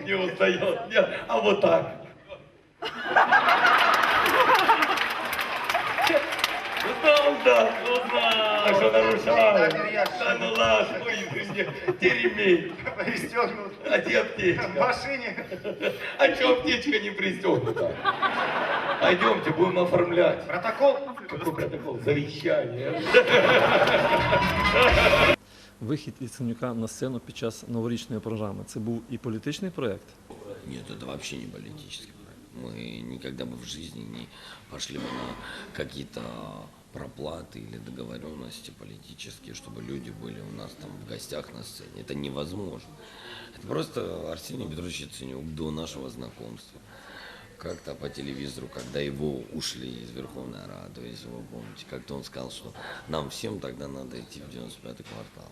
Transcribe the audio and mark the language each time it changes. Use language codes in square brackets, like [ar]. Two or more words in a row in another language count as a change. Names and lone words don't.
[ru] Не узнает. А вот так. Узнал, да, узнал. А что нарушал? Да ну ладно, извини. Где ремень? Пристегнут. А где В аптечка? машине. А что аптечка не пристегнута? Пойдемте, будем оформлять. Протокол? Какой протокол? Завещание. [uk] Вихід Яценюка на сцену під час новорічної програми – це був і політичний проєкт? [ru] Нет, это вообще не политический проект. Мы никогда бы в жизни не пошли бы на какие-то проплаты или договоренности политические, чтобы люди были у нас там в гостях на сцене. Это невозможно. Это просто Арсений Петрович Яценюк до нашего знакомства как-то по телевизору, когда его ушли из Верховной Рады, если вы помните, как-то он сказал, что нам всем тогда надо идти в 95-й квартал.